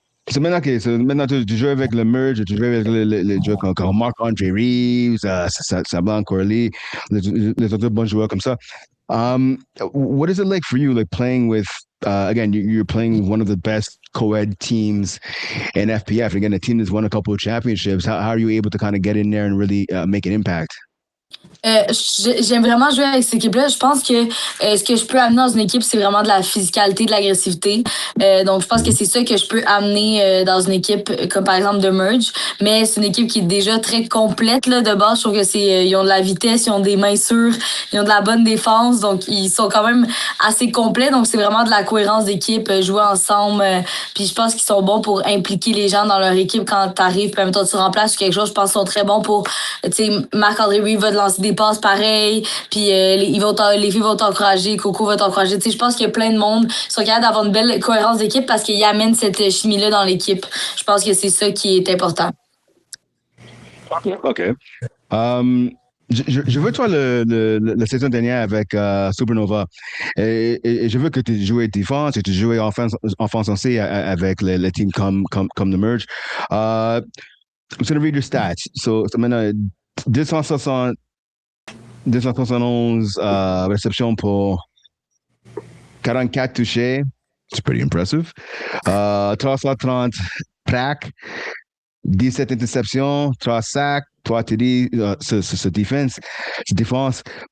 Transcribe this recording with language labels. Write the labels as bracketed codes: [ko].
[fr] So maintenant, tu joues avec le Merge, tu joues avec les joueurs comme Marc-André Reeves, Sablan Corley, les autres bons joueurs comme ça. [en] What is it like for you, like playing with, again, you're playing one of the best co-ed teams in FPF. Again, a team that's won a couple of championships. How are you able to kind of get in there and really make an impact? [fr] J'aime vraiment jouer avec cette équipe-là. Je pense que ce que je peux amener dans une équipe, c'est vraiment de la physicalité, de l'agressivité. Donc, je pense que c'est ça que je peux amener dans une équipe comme par exemple de Merge. Mais c'est une équipe qui est déjà très complète là, de base. Je trouve que ils ont de la vitesse, ils ont des mains sûres, ils ont de la bonne défense. Donc, ils sont quand même assez complets. Donc, c'est vraiment de la cohérence d'équipe, jouer ensemble. Puis, je pense qu'ils sont bons pour impliquer les gens dans leur équipe quand t'arrives. Puis, même toi, tu remplaces quelque chose. Je pense qu'ils sont très bons pour, tu sais, Marc-André Reeves va te lancer des passes pareilles, puis les filles vont t'encourager, Coco va t'encourager. Tu sais, je pense qu'il y a plein de monde qui sont capables d'avoir une belle cohérence d'équipe parce qu'ils amènent cette chimie-là dans l'équipe. Je pense que c'est ça qui est important. OK. Je veux toi la saison dernière avec Supernova et je veux que tu joues défense et tu joues offense aussi avec les teams comme The Merge. [en] I'm going to read your stats. [fr] So maintenant, 271 réceptions pour 44 touchés. [en] It's pretty impressive. [fr] 330 plaques, 17 interceptions, 3 sacs, 3 TD, ce défense.